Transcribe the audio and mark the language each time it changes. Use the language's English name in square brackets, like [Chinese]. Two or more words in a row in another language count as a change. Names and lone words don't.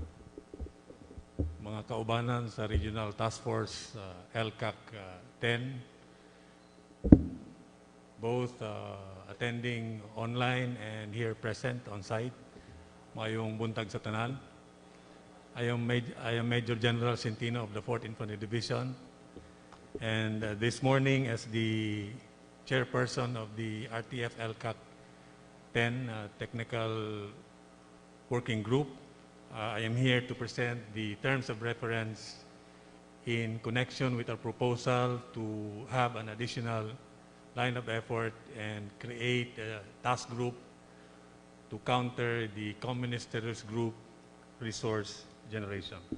[Cebuano] mga kaubanan sa Regional Task Force ELCAC 10, [English] both attending online and here present on site, [Cebuano] mayong buntag sa tanan. [English] I am Major General Centino of the 4th Infantry Division, and this morning as the Chairperson of the RTF-ELCAC 10 Technical Working Group, I am here to present the terms of reference in connection with our proposal to have an additional line of effort and create a task group to counter the communist terrorist group resource generation.